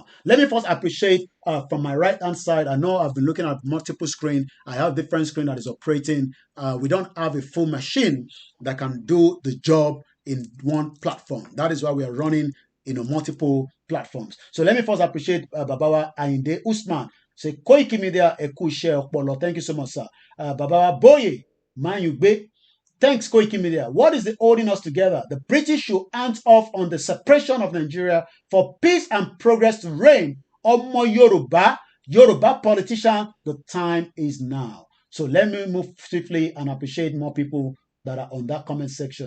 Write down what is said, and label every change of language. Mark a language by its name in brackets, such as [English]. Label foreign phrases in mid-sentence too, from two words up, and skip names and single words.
[English] Let me first appreciate from my right hand side. I know I've been looking at multiple screens. I have different screen that is operating. We don't have a full machine that can do the job in one platform. That is why we are running multiple platforms. So let me first appreciate Babawa Ayinde Usman. Say KOIKIMEDIA Eku Share Okpolo. Thank you so much, sir. Babawa Boye Manyugbe. Thanks, KOIKIMEDIA. What is holding us together? The British should hands off on the separation of Nigeria for peace and progress to reign. [Yoruba] Omo Yoruba [English] politician, the time is now. So let me move swiftly and appreciate more people that are on that comment section.